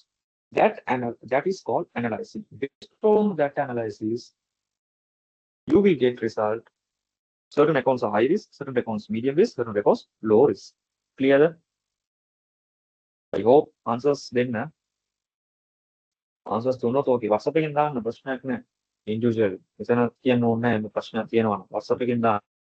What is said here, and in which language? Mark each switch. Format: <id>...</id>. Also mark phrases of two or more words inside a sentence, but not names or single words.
<en>That is called analyzing. Based on that analysis, you will get result. Certain accounts are high risk, certain accounts medium risk, certain accounts low risk. Clear? I hope answers then.</en> <si>Answers දුන්නොත් okay. WhatsApp එකෙන් දාන්න ප්‍රශ්නයක් නැහැ. Individual. එතන කියන්න ඕනේ නැහැ මේ ප්‍රශ්නයක් තියෙනවා නම් WhatsApp එකෙන් දාන්න.</si>